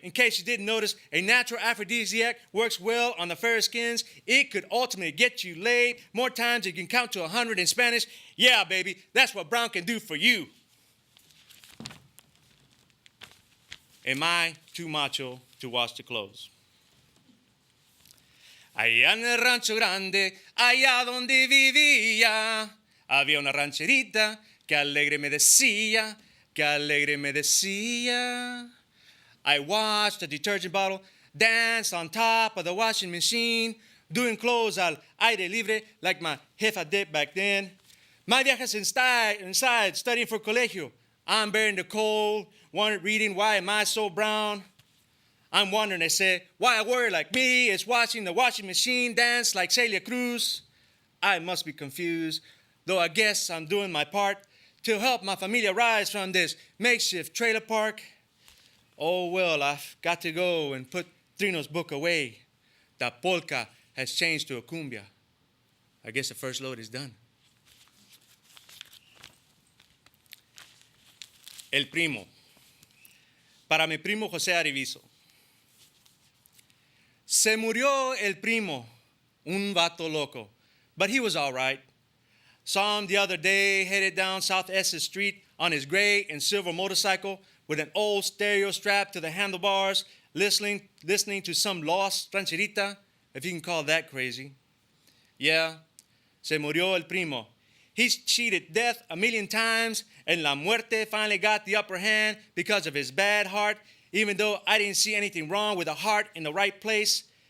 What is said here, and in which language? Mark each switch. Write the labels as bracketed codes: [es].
[en] In case you didn't notice, a natural aphrodisiac works well on the fair skins. It could ultimately get you laid more times than you can count to 100 in Spanish. Yeah, baby, that's what brown can do for you. Am I too macho to wash the clothes? [es] Allá en el rancho grande, allá donde vivía, había una rancherita que alegre me decía, que alegre me decía. [en] I watched a detergent bottle dance on top of the washing machine, doing clothes [es] al aire libre [en] like my jefa did back then. My vieja's inside studying for colegio. I'm bearing the cold, reading Why Am I So Brown? I'm wondering, they say, why a warrior like me is watching the washing machine dance like Celia Cruz. I must be confused, though I guess I'm doing my part to help my familia rise from this makeshift trailer park. Oh, well, I've got to go and put Trino's book away. The polka has changed to a cumbia. I guess the first load is done. [es] El primo. Para mi primo José Arivizo. Se murió el primo, un vato loco. [en] But he was all right. Saw him the other day headed down South Essex Street on his gray and silver motorcycle with an old stereo strapped to the handlebars, listening to some lost rancherita, if you can call that crazy. Yeah, [es] se murió el primo. [en] He's cheated death a million times, and La Muerte finally got the upper hand because of his bad heart, even though I didn't see anything wrong with a heart in the right place.